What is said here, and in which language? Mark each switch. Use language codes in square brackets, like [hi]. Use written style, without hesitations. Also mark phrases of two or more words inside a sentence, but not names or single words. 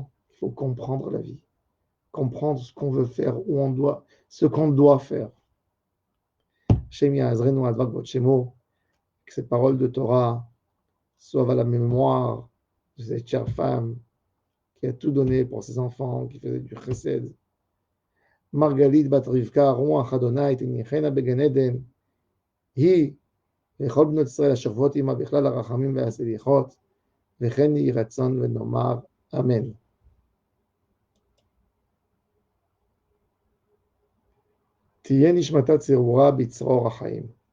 [fr] Il faut comprendre la vie, comprendre ce qu'on veut faire, où on doit, ce qu'on doit faire. [he] השם יעזרנו לדבוק בשמו, [fr] que ces paroles de Torah soient à la mémoire de cette chère femme qui a tout donné pour ses enfants, qui faisait du chesed. [he] מרגלית בת רבקה, רוח ה׳ תניחנה בגן עדן, היא וכל בנות ישראל השוכבות עמה בכלל הרחמים והסליחות, וכן יהי רצון ונאמר אמן. תהיה נשמתה צרורה בצרור החיים.